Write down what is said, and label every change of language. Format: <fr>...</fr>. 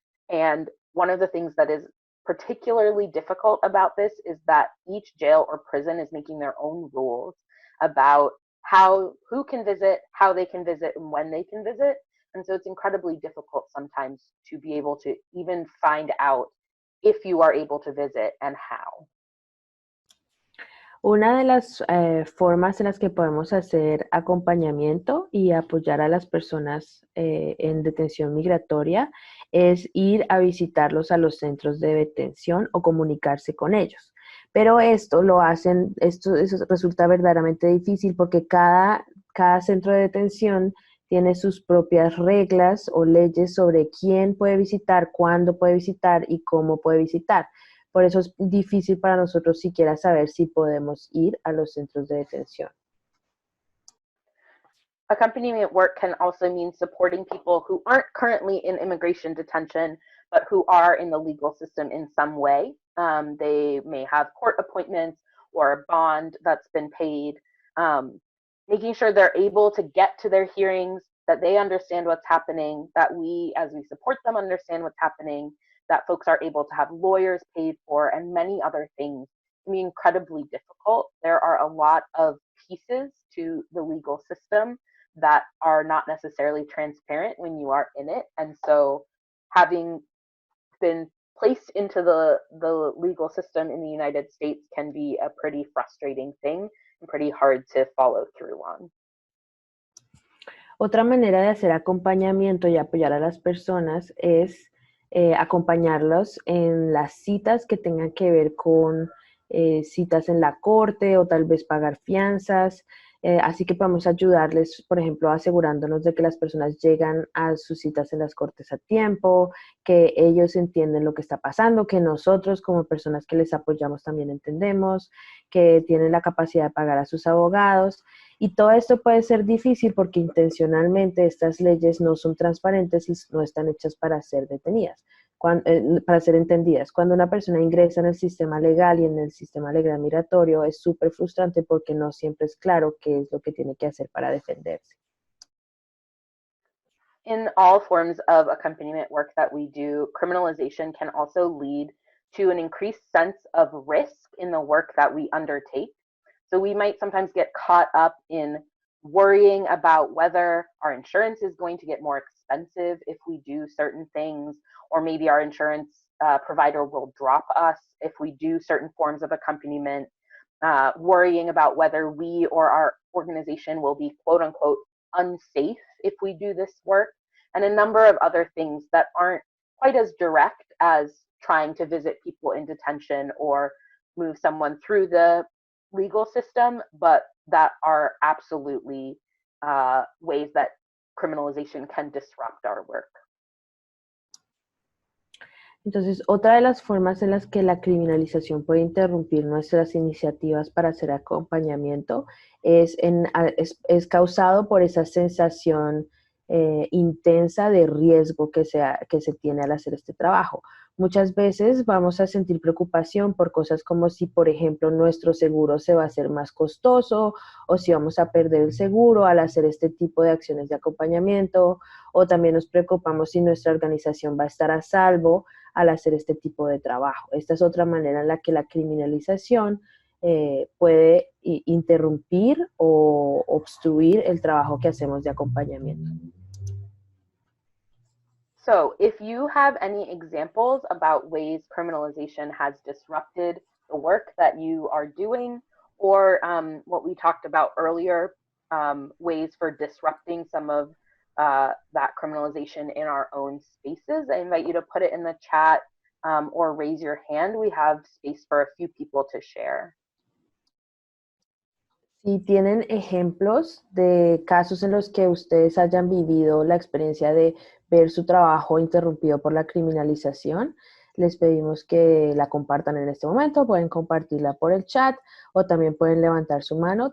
<en>And one of the things that is particularly difficult about this is that each jail or prison is making their own rules about who can visit, how they can visit, and when they can visit. And so it's incredibly difficult sometimes to be able to even find out if you are able to visit and how.</en> <es>Una de las formas en las que podemos hacer acompañamiento y apoyar a las personas en detención migratoria es ir a visitarlos a los centros de detención o comunicarse con ellos. Pero esto resulta verdaderamente difícil porque cada centro de detención tiene sus propias reglas o leyes sobre quién puede visitar, cuándo puede visitar y cómo puede visitar. Por eso es difícil para nosotros siquiera saber si podemos ir a los centros de detención.</es> <en>Accompaniment work can also mean supporting people who aren't currently in immigration detention, but who are in the legal system in some way. They may have court appointments or a bond that's been paid, making sure they're able to get to their hearings, that they understand what's happening, that we, as we support them, understand what's happening, that folks are able to have lawyers paid for, and many other things can be incredibly difficult. There are a lot of pieces to the legal system that are not necessarily transparent when you are in it. And so having been placed into the legal system in the United States can be a pretty frustrating thing and pretty hard to follow through on.</en> <es>Otra manera de hacer acompañamiento y apoyar a las personas es acompañarlos en las citas que tengan que ver con citas en la corte o tal vez pagar fianzas. Así que podemos ayudarles, por ejemplo, asegurándonos de que las personas llegan a sus citas en las cortes a tiempo, que ellos entienden lo que está pasando, que nosotros como personas que les apoyamos también entendemos, que tienen la capacidad de pagar a sus abogados. Y todo esto puede ser difícil porque intencionalmente estas leyes no son transparentes y no están hechas para ser detenidas, para ser entendidas. Cuando una persona ingresa en el sistema legal y en el sistema legal migratorio es súper frustrante porque no siempre es claro qué es lo que tiene que hacer para defenderse.</es> <en>In all forms of accompaniment work that we do, criminalization can also lead to an increased sense of risk in the work that we undertake. So we might sometimes get caught up in worrying about whether our insurance is going to get more expensive if we do certain things, or maybe our insurance provider will drop us if we do certain forms of accompaniment, worrying about whether we or our organization will be quote unquote unsafe if we do this work, and a number of other things that aren't quite as direct as trying to visit people in detention or move someone through the legal system, but that are absolutely ways that criminalization can disrupt our work.</en> <es>Entonces, otra de las formas en las que la criminalización puede interrumpir nuestras iniciativas para hacer acompañamiento es causado por esa sensación intensa de riesgo que se tiene al hacer este trabajo. Muchas veces vamos a sentir preocupación por cosas como si, por ejemplo, nuestro seguro se va a hacer más costoso o si vamos a perder el seguro al hacer este tipo de acciones de acompañamiento, o también nos preocupamos si nuestra organización va a estar a salvo al hacer este tipo de trabajo. Esta es otra manera en la que la criminalización puede interrumpir o obstruir el trabajo que hacemos de acompañamiento.</es> <en>So if you have any examples about ways criminalization has disrupted the work that you are doing, or what we talked about earlier, ways for disrupting some of that criminalization in our own spaces, I invite you to put it in the chat or raise your hand. We have space for a few people to share.</en> <es>Si tienen ejemplos de casos en los que ustedes hayan vivido la experiencia de ver su trabajo interrumpido por la criminalización, les pedimos que la compartan en este momento. Pueden compartirla por el chat o también pueden levantar su mano.</es>